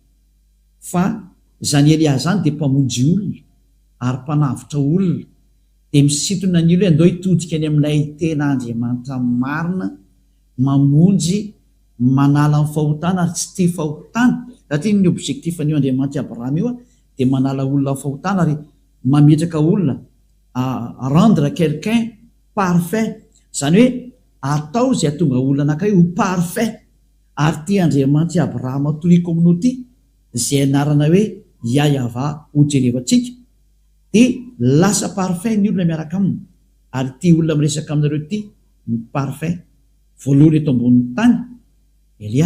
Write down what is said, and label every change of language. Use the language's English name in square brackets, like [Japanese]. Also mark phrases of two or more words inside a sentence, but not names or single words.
[Malagasy] fa zany Elia zany dia mpamonjy olona ary mpanavitra olona dia misintona ny olo hoe andao hitodika any amin'ilay tena Andriamanitra marina, mamonjy, manala ny fahotana ary tsy tia fahotana. Satria ny objectif an'io Andriamanitra Abraham io dia manala olona fahotana ary mametraka olona, [French] rendre quelqu'un parfait, [Malagasy] zany hoe atao izay atonga olona anankiray ho parfait. Ary tia Andriamanitra Abraham toloy communauté izay anarana hoe Yahva ho jerevantsika, dia lasa parfait ny olona miaraka aminy. Ary tia olona miresaka aminareo ty ny parfait voalohany eto ambonin'ny tany Elia.